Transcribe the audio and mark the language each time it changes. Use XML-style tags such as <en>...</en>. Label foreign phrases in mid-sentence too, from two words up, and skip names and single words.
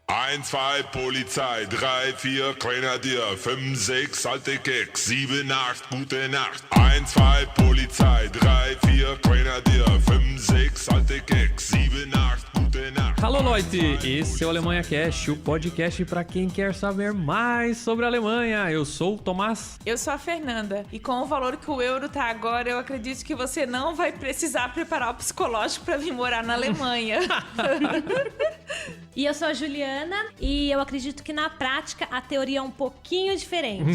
<de>1, 2, Polizei, 3, 4, Grenadier, 5, 6, alte Keks, 7, 8, gute Nacht. 1, 2, Polizei, 3, 4, Grenadier, 5, 6, alte Keks, 7, 8, gute Nacht.</de> <pt>Alô, Leute! Esse é o Alemanha Cast, o podcast para quem quer saber mais sobre a Alemanha. Eu sou o Tomás. Eu sou a Fernanda. E com o valor que o euro tá agora, eu acredito que você não vai precisar preparar o psicológico para vir morar na Alemanha. E eu sou a Juliana e eu acredito que na prática a teoria é um pouquinho diferente.</pt>